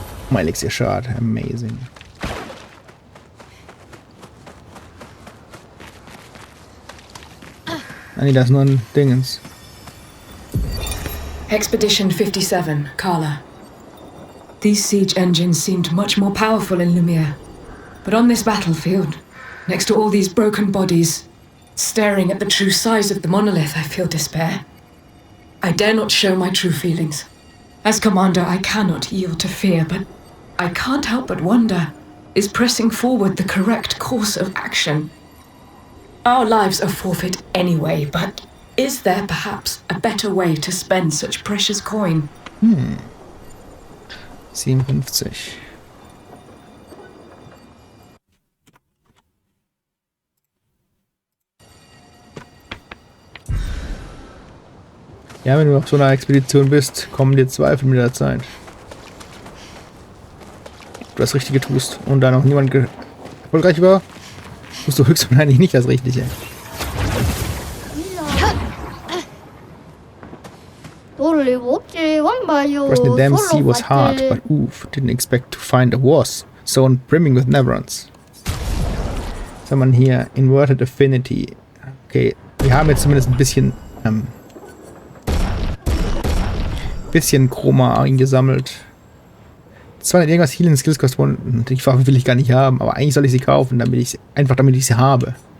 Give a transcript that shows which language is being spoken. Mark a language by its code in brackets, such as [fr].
[en] My Elixir Shard, amazing. [de] Nee, da ist nur ein Dingens. Expedition 57, Carla. [en] These siege engines seemed much more powerful in Lumiere. But on this battlefield, next to all these broken bodies, staring at the true size of the monolith, I feel despair. I dare not show my true feelings. As commander, I cannot yield to fear, but I can't help but wonder, is pressing forward the correct course of action? Our lives are forfeit anyway, but is there perhaps a better way to spend such precious coin? 57. [de] Ja, wenn du auf so einer Expedition bist, kommen dir Zweifel mit der Zeit. Ob du das Richtige tust und da noch niemand erfolgreich war, tust du höchstwahrscheinlich nicht das Richtige. [en] Crossing the damn sea was hard, but oof, didn't expect to find a was zone brimming with Neverons. [de] Was haben wir hier? Inverted Affinity. Okay, wir haben jetzt zumindest ein bisschen Chroma eingesammelt. 200 irgendwas [en] Healing Skills Cost One. [de] Die Waffe will ich gar nicht haben, aber eigentlich soll ich sie kaufen, damit ich sie habe.